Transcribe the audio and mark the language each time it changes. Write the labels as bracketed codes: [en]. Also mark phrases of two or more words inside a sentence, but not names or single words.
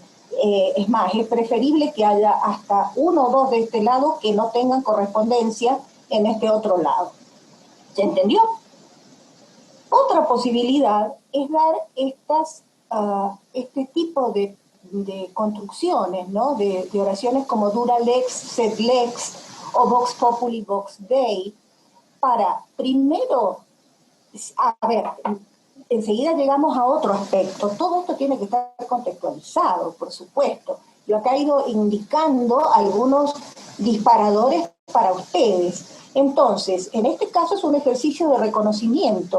[es] Es más, es preferible que haya hasta uno o dos de este lado que no tengan correspondencia en este otro lado. ¿Se entendió? Otra posibilidad es dar este tipo de de construcciones, ¿no? De oraciones como [la] dura lex, sed lex, [es] o [la] vox populi, vox dei, [es] para primero, a ver, enseguida llegamos a otro aspecto. Todo esto tiene que estar contextualizado, por supuesto. Yo acá he ido indicando algunos disparadores para ustedes. Entonces, en este caso es un ejercicio de reconocimiento.